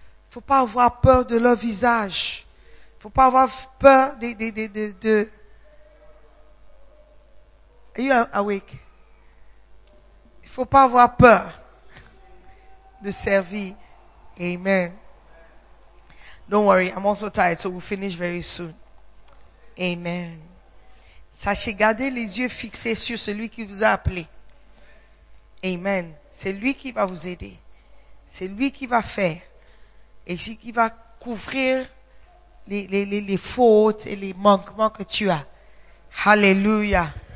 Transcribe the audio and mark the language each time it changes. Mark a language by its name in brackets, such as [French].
[French] Il faut pas avoir peur de leur visage. Il faut pas avoir peur de... [English] Are you awake? [French] Il faut pas avoir peur de servir. Amen. [English] Don't worry, I'm also tired, so we'll finish very soon. Amen. [French] Sachez garder les yeux fixés sur celui qui vous a appelé. Amen. C'est lui qui va vous aider. C'est lui qui va faire. Et c'est qui va couvrir les fautes et les manquements que tu as. Alléluia.